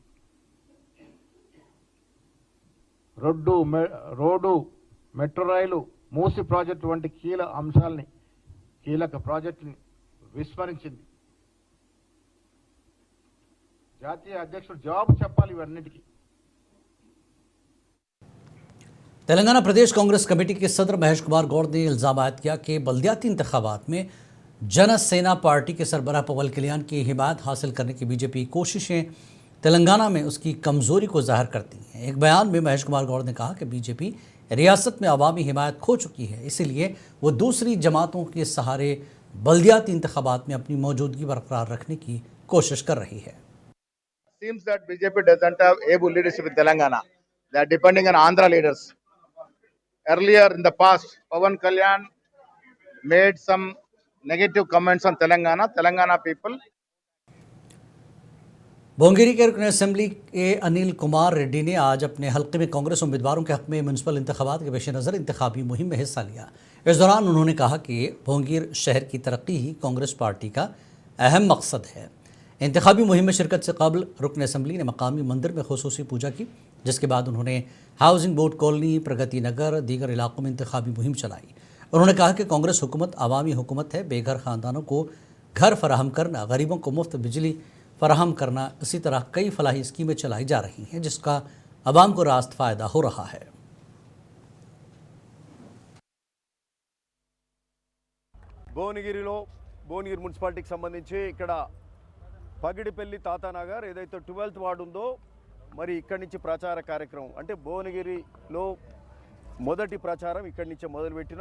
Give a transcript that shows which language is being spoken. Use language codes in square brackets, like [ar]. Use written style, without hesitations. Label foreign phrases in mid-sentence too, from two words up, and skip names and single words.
[te] రోడ్డు, మెట్రో రైలు, మూసి ప్రాజెక్టు వంటి కీలక ప్రాజెక్టుని విస్మరించింది. జాతీయ అధ్యక్షుడు జవాబు చెప్పాలి ఇవన్నిటికీ. [ur] تلنگانہ پردیش کانگریس کمیٹی کے صدر مہیش کمار گوڑ نے الزام عائد کیا کہ بلدیاتی انتخابات میں جن سینا پارٹی کے سربراہ پون کلیان کی حمایت حاصل کرنے کی بی جے پی کوششیں تلنگانہ میں اس کی کمزوری کو ظاہر کرتی ہیں. ایک بیان میں مہیش کمار گوڑ نے کہا کہ بی جے پی ریاست میں عوامی حمایت کھو چکی ہے، اسی لیے وہ دوسری جماعتوں کے سہارے بلدیاتی انتخابات میں اپنی موجودگی برقرار رکھنے کی کوشش کر رہی ہے. [en] Seems that BJP doesn't have able leadership in Telangana. They are depending on Andhra leaders. Earlier in the past, Pawan Kalyan made some negative comments on Telangana people. [ur] بھونگیری کے رکن اسمبلی کے انیل کمار ریڈی نے آج اپنے حلقے میں کانگریس امیدواروں کے حق میں میونسپل انتخابات کے پیش نظر انتخابی مہم میں حصہ لیا. اس دوران انہوں نے کہا کہ بھونگیر شہر کی ترقی ہی کانگریس پارٹی کا اہم مقصد ہے. انتخابی مہم میں شرکت سے قبل رکن اسمبلی نے مقامی مندر میں خصوصی پوجا کی، جس کے بعد انہوں نے ہاؤسنگ بورڈ کالونی، پرگتی نگر، دیگر علاقوں میں انتخابی مہم چلائی. انہوں نے کہا کہ کانگریس حکومت عوامی حکومت ہے۔ بے گھر خاندانوں کو گھر فراہم کرنا، غریبوں کو مفت بجلی فراہم کرنا، اسی طرح کئی فلاحی اسکیمیں چلائی جا رہی ہیں، جس کا عوام کو راست فائدہ ہو رہا ہے. [te] భువనగిరి మున్సిపాలిటీకి సంబంధించి ఇక్కడ పగిడిపల్లి తాతానగర్ ఏదైతే 12th వార్డు ఉందో, మరి ఇక్కడి నుంచి ప్రచార కార్యక్రమం అంటే భువనగిరిలో మొదటి ప్రచారం ఇక్కడి నుంచే మొదలుపెట్టినాం.